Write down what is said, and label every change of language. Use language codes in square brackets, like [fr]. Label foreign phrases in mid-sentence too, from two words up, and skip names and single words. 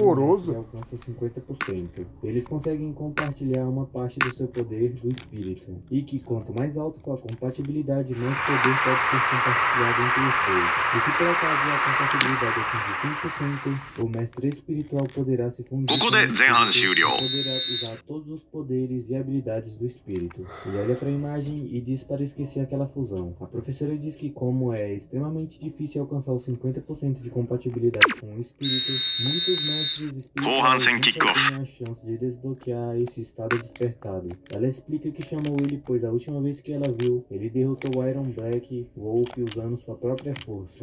[pt] Alcança 50%. 50%. Eles conseguem compartilhar uma parte do seu poder do espírito, e que quanto mais alto for a compatibilidade, mais poder pode ser compartilhado entre os dois. E se por acaso a compatibilidade atingir 100%, o mestre espiritual poderá se fundir com o [ja] ここで前半終 [pt] espírito [ja] 了 [pt] e poderá usar todos os poderes e habilidades do espírito. Ele olha para a imagem e diz para esquecer aquela fusão. A professora diz que como é extremamente difícil alcançar os 50% de compatibilidade com o espírito, muitos mestres espirituais Hansen nunca kickoff. têm a chance de desbloquear esse estado despertado. Ela explica que chamou ele pois a última vez que ela viu, ele derrotou o Iron Black Wolf usando sua própria força.